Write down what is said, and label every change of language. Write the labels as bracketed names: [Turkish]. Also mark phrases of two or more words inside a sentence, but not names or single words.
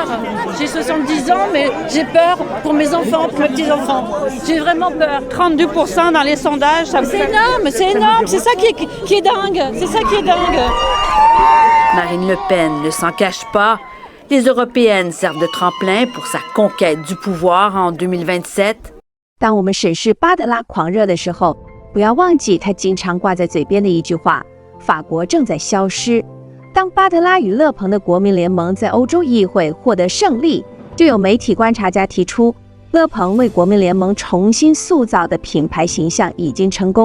[French] J'ai 70 ans, mais j'ai peur pour mes enfants, pour mes petits-enfants. J'ai vraiment peur. 32% dans les sondages, ça me fait... C'est énorme. C'est ça qui est dingue. C'est ça qui est dingue. Marine Le Pen ne s'en cache pas. Les Européennes servent de tremplin pour sa conquête du pouvoir en 2027. [Chinese] 当我们审视巴德拉狂热的时候，不要忘记他经常挂在嘴边的一句话：法国正在消失。当巴德拉与勒庞的国民联盟在欧洲议会获得胜利，就有媒体观察家提出，勒庞为国民联盟重新塑造的品牌形象已经成功。